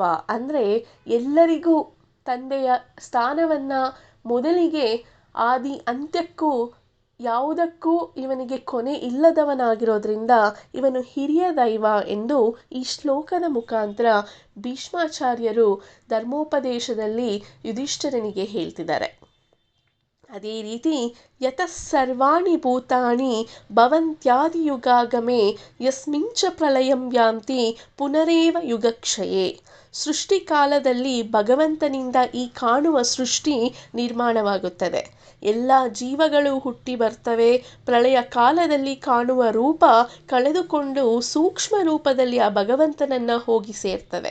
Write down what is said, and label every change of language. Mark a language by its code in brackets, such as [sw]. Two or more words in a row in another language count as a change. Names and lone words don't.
[kn] ಅಂದರೆ ಎಲ್ಲರಿಗೂ ತಂದೆಯ ಸ್ಥಾನವನ್ನು ಮೊದಲಿಗೆ ಆದಿ ಅಂತ್ಯಕ್ಕೂ ಯಾವುದಕ್ಕೂ ಇವನಿಗೆ ಕೊನೆ ಇಲ್ಲದವನಾಗಿರೋದ್ರಿಂದ ಇವನು ಹಿರಿಯ ದೈವ ಎಂದು ಈ ಶ್ಲೋಕದ ಮುಖಾಂತರ ಭೀಷ್ಮಾಚಾರ್ಯರು ಧರ್ಮೋಪದೇಶದಲ್ಲಿ ಯುಧಿಷ್ಠಿರನಿಗೆ ಹೇಳ್ತಿದ್ದಾರೆ. ಅದೇ ರೀತಿ [sa] ಯತಃ ಸರ್ವಾಣಿ ಭೂತಾನಿ ಭವಂತ್ಯಾದಿಯುಗಾಗಮೆ ಯಸ್ಮಿಂಚ ಪ್ರಳಯಂ ಯಾಂತಿ ಪುನರೇವ ಯುಗಕ್ಷಯೇ. [kn] ಸೃಷ್ಟಿಕಾಲದಲ್ಲಿ ಭಗವಂತನಿಂದ ಈ ಕಾಣುವ ಸೃಷ್ಟಿ ನಿರ್ಮಾಣವಾಗುತ್ತದೆ. ಎಲ್ಲ ಜೀವಗಳು ಹುಟ್ಟಿ ಬರ್ತವೆ. ಪ್ರಳಯ ಕಾಲದಲ್ಲಿ ಕಾಣುವ ರೂಪ ಕಳೆದುಕೊಂಡು ಸೂಕ್ಷ್ಮ ರೂಪದಲ್ಲಿ ಆ ಭಗವಂತನನ್ನು ಹೋಗಿ ಸೇರ್ತವೆ.